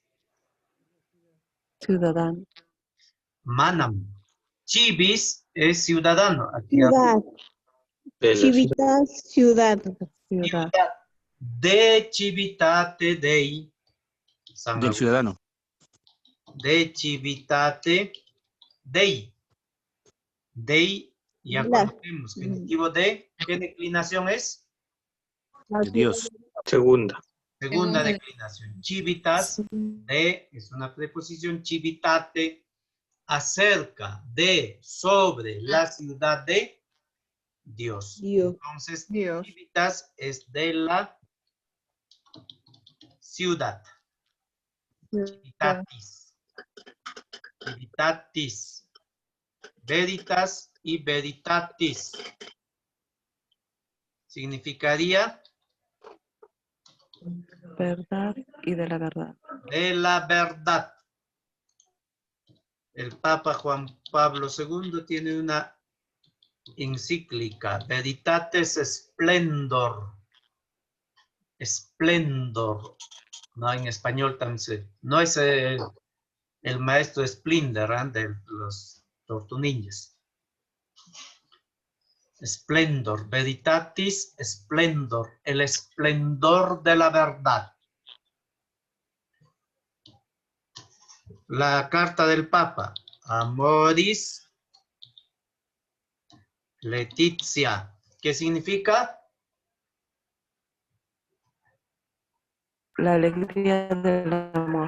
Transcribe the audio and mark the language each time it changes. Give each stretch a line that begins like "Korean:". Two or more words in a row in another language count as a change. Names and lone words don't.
Spanish: Ciudadano. Manam. Chivis es ciudadano. Aquí Ciudad. Civitas, ciudad. Ciudad.
Latin: de civitate Dei.
Spanish: San Del ciudadano.
Latin: De civitate Dei.
Spanish: Dei, ya La- conocemos. Genitivo de, ¿qué declinación es? De Dios. Segunda Segunda. declinación. Civitas de, es una preposición. Civitate, acerca de, sobre la ciudad de Dios. Dios. Entonces, Dios. civitas es de la ciudad. Civitatis. Civitatis. Veritas y veritatis. Significaría Verdad y de la verdad. de la verdad. El Papa Juan Pablo II tiene una encíclica, Veritates Splendor. Splendor. No, en español también no es el maestro Splinter, ¿eh? De los tortunillas. Splendor, veritatis splendor, el esplendor de la verdad. La carta del Papa, Amoris Laetitia, ¿qué significa? La alegría del amor.